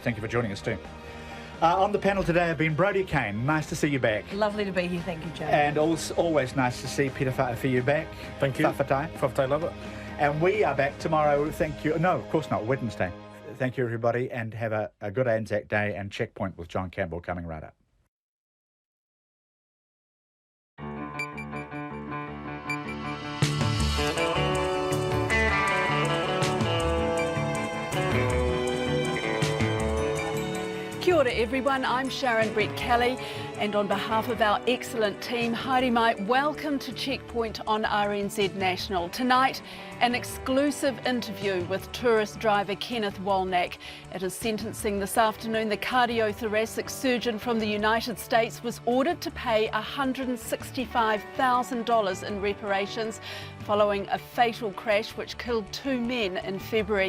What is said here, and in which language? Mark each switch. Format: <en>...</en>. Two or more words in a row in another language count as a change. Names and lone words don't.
<en>Thank you for joining us too. On the panel today have been Brodie Kane. Nice to see you back. Lovely to be here, thank you, Joe. And always nice to see Peter Whaafeyu back. Thank you. Whawhatai, love it. And we are back tomorrow, thank you. No, of course not, Wednesday. Thank you, everybody, and have a good Anzac Day and Checkpoint with John Campbell coming right up.</en> <mi>Kia ora</mi> <en>everyone, I'm Sharon Brett Kelly, and on behalf of our excellent team,</en> <mi>haere mai,</mi> <en>welcome to Checkpoint on RNZ National. Tonight, an exclusive interview with tourist driver Kenneth Walneck. At his sentencing this afternoon, the cardiothoracic surgeon from the United States was ordered to pay $165,000 in reparations following a fatal crash which killed 2 men in February.</en>